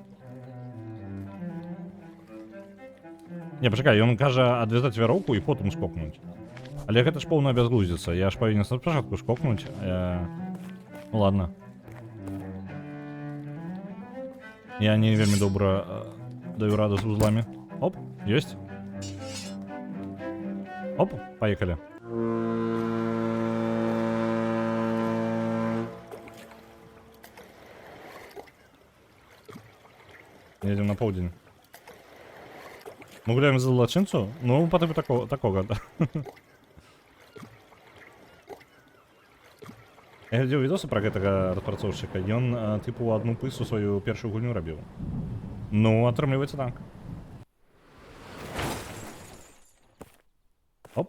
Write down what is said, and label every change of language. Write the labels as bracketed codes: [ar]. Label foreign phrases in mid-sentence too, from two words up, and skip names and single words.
[be] Не, пачакай, ён кажа адвязаць вяроўку і потым скокнуць. Але гэта ж поўна бязглуздзіца. Я ж павінен спачатку скокнуць. [ru] Ну ладно. [be] Я не вельмі добра даю раду з вузламі. Оп, ёсць. [ru] Оп, поехали. [be] Едем на поўдзень. Мы гуляем за злочинцу? Ну, [ru] по типу такого. [be] Я глядзеў відосы пра гэтага распрацоўшчыка. Ён, типу, адну пысу сваю першую гульню рабіў. Ну, атрымліваецца так. Оп.